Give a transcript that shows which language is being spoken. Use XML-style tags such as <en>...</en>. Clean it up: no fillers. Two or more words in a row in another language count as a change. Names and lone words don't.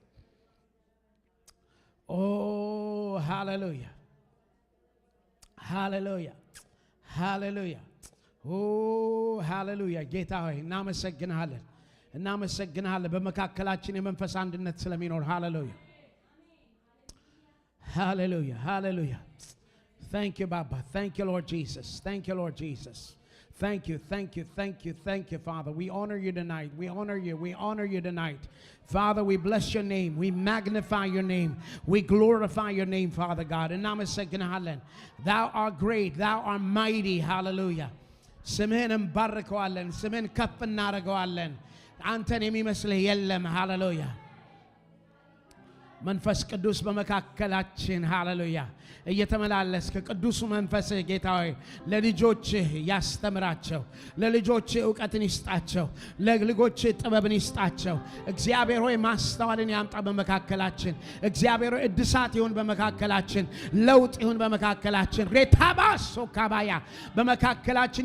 <am>ኦ ሃሌሉያ ሃሌሉያ ሃሌሉያ ኦ ሃሌሉያ። ጌታ ሆይ እናመሰግንሃለን እናመሰግንሃለን በመካከላችን የመንፈስ አንድነት ስለሚኖር። ሃሌሉያ ሃሌሉያ ሃሌሉያ።</am> <en>Thank you, Baba. Thank you, Lord Jesus. Thank you, Lord Jesus. Thank you, thank you, thank you, thank you, Father. We honor you tonight. We honor you. We honor you tonight. Father, we bless your name. We magnify your name. We glorify your name, Father God. And namaste. Thou art great. Thou art mighty. Hallelujah.</en> <am>ስመን እንባርካለን። ስመን ከፍናደርጋለን. አንተን የሚመስል የለም. Hallelujah. መንፈስ ቅዱስ በመካከላችን ሃሌሉያ እየተመላለስክ ቅዱሱ መንፈስ ጌታ ሆይ ለልጆችህ ያስተምራቸው ለልጆችህ ዕውቀትን ይስጣቸው ለልጆችህ ጥበብን ይስጣቸው እግዚአብሔር ሆይ ማስተዋልን ያምጣ በመካከላችን እግዚአብሔር ሆይ እድሳት ይሁን በመካከላችን ለውጥ ይሁን በመካከላችን ሬታባሶ ካባያ በመካከላችን</am>